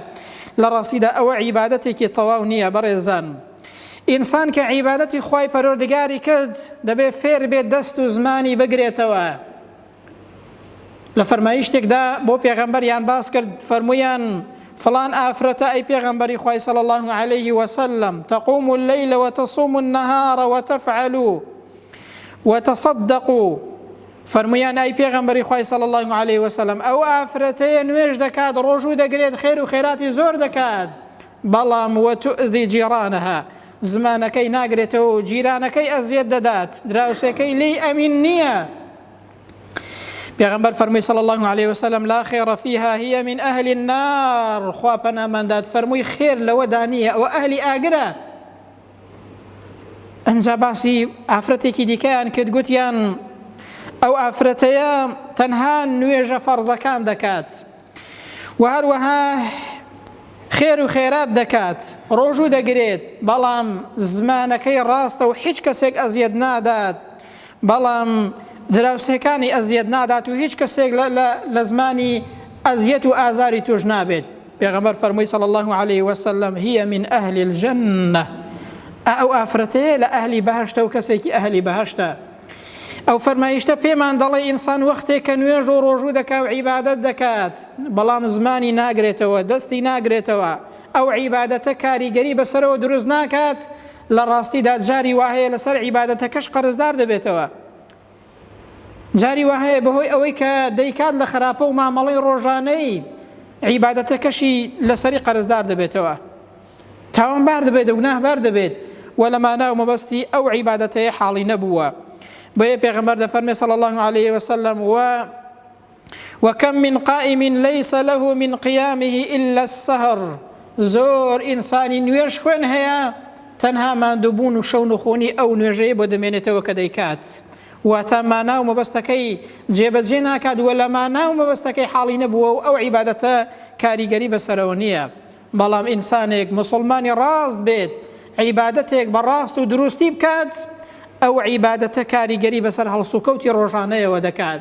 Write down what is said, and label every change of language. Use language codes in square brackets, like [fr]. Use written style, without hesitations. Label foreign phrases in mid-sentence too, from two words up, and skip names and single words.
[ckb] لە ڕاستیدا ئەوە عیبادەتێکی تەواو نییە بەڕێزان. ئینسان کە عیبادەتی خی پەروەردگاری کرد دەبێت فێر بێت دەست و زمانی بگرێتەوە. لە فەرمایشتێکدا بۆ پێغەمبەریان باس کرد فەرمویان فلان ئافرەتە ئەی پێغەمبەری خوای [ar] صلی الله عليه وسلم تقوم الليل وتصوم النهار وتفعل وتصدق [ckb] فەرمویان ئەی پێغەمبەری خوای [ar] صلی الله عليه وسلم [ckb] ئەو ئافرەتەیە نوێژ دەکات ڕۆژوو دەگرێت خێر و خێراتی زۆر دەکات بەڵام [ar] وتؤذي جیرانها [ckb] زمانەکەی ناگرێتەوە و جیرانەکەی ئەزیەت دەدات دراوسەکەی لێی ئەمین نییە. پێغەمبەر فەرمووی [ar] صلی الله عليه وسلم لا خير فيها هي من أهل النار [ckb] خوا پەناماندات فەرمووی خێر لەوەدا نییە ئەوە ئەهلی ئاگرە. ئەنجا باسی ئافرەتێکی دیکەیان کرد گوتیان ئەو ئافرەتەیە تەنها نوێژە فەرزەکان دەکات و هەروەها خێر و خێرات دەکات ڕۆژوو دەگرێت بەڵام زمانەکەی ڕاستە و هیچ کەسێک ئەزیەت نادات بەڵام دراوسەکانی ئەزیەت نادات و هیچ کەسێک لە زمانی ئەزیەت و ئازاری توش نابێت. پێغەمبەر فەرمووی [ar] صلی الله عليه وسلم هي من أهل الجنة [ckb] ئەو ئافرەتەیە لە ئەهلی بەهەشتە و کەسێکی ئەهلی بەهەشتە. ئەو فەرمایشتە پێمان دەڵێ ئینسان وەختێک کە نوێژ و ڕۆژوو دەکات و عیبادەت دەکات بەڵام زمانی ناگرێتەوە دەستی ناگرێتەوە ئەو عیبادەتە کاریگەری بەسەرەوە دروست ناکات لە ڕاستیدا جاری وهەیە لەسەر عیبادەتەکەش قەرزدار دەبێتەوە. جاری وهەیە بەهۆی ئەوەی کە دەیکات لە خراپە و مامەڵەی ڕۆژانەی عیبادەتەکەشی لەسەری قەرزدار دەبێتەوە تاوانبار دەبێت و گوناهبار دەبێت و لەمانە و مەبەستی ئەو عیبادەتەیە حاڵی نەبووە. بۆیە پێغەمبەر دەفەرمێ [ar] صلی الله عليه وسلم وكم من قائم ليس له من قيامه إلا السهر [ckb] زۆر ئینسانی نوێژ خوێن هەیە تەنها ماندووبوون و شەو نخۆنی ئەو نوێژەیە بۆ دەمێنێتەوە کە دەیکات واتە مانا و مەبەستەکەی جێبەجێ ناکات و لە مانا و مەبەستەکەی حاڵی نەبووە و ئەو عیبادەتە کاریگەری بەسەرەوە نییە. بەڵام ئینسانێک مسلمانی ڕاست بێت عیبادەتێک بەڕاست و دروستی بکات ئەو عیبادەتە کاریگەری بەسەر هەڵسوکەوتی ڕۆژانەیەوە دەکات.